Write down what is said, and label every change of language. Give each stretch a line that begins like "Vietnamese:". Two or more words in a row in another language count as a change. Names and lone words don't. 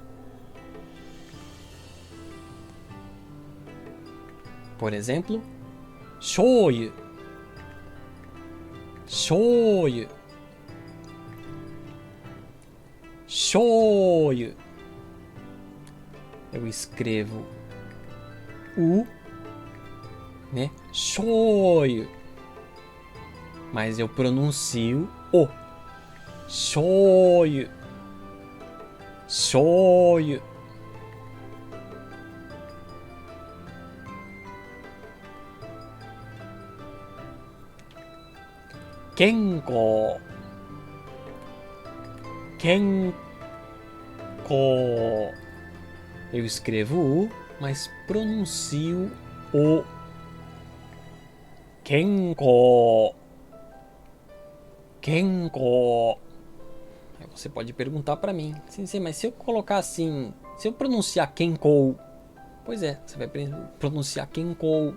Portuguese: Por exemplo, shoyu, shoyu, shoyu. Eu escrevo U, né? Shoyu. Mas eu pronuncio O. Shoyu. Shoyu. Kenko. Kenko. Eu escrevo U, mas pronuncio O. Kenko. Kenko. Aí você pode perguntar para mim, Sensei, mas se eu colocar assim, se eu pronunciar Kenko, pois é, você vai pronunciar Kenko.